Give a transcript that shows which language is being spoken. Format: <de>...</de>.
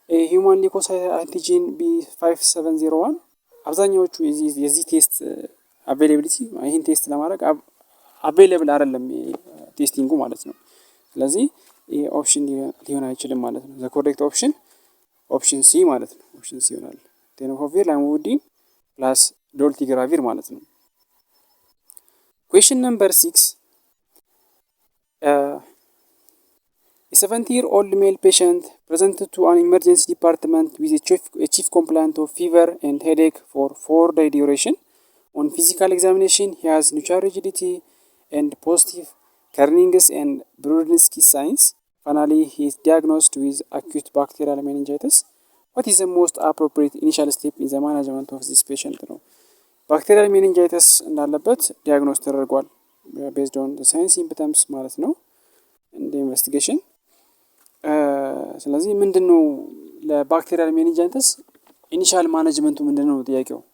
<am>ሂውማን ሊኮሳይት አንቲጂን B5701 አብዛኛዎቹ የዚህ ቴስት አቬይላቢሊቲ ይሄን ቴስት ለማድረግ አቬይላብል አይደለም ቴስቲንጉ ማለት ነው። ስለዚህ ይሄ ኦፕሽን ሊሆን አይችልም ማለት ነው።</am> <en>ዘ ኮሬክት ኦፕሽን</en> <am>ኦፕሽን ሲ ማለት ነው። ኦፕሽን ሲ ይሆናል። ቴኖፎቪር ላሙዲን ፕላስ ዶልቲግራቪር ማለት ነው።</am> <en>Question number 6. A 70-year-old male patient presented to an emergency department with a chief complaint of fever and headache for 4-day duration. On physical examination, he has neutral rigidity and positive Kernig's and Brudzinski signs. Finally, he is diagnosed with acute bacterial meningitis. What is the most appropriate initial step in the management of this patient?</en> <am>ባክቴሪያል ሜኒንጃይተስ እንዳለበት ዲያግኖስ ተደርጓል።</am> <en>ቤዝድ ኦን ሳይንስ ሲምፕተምስ</en> <am>ማለት ነው እንደ ኢንቨስቲጌሽን። ስለዚህ ምንድነው ለባክቴሪያል ሜኒንጃይተስ ኢኒሻል ማኔጅመንቱ ምንድነው ጥያቄው?</am>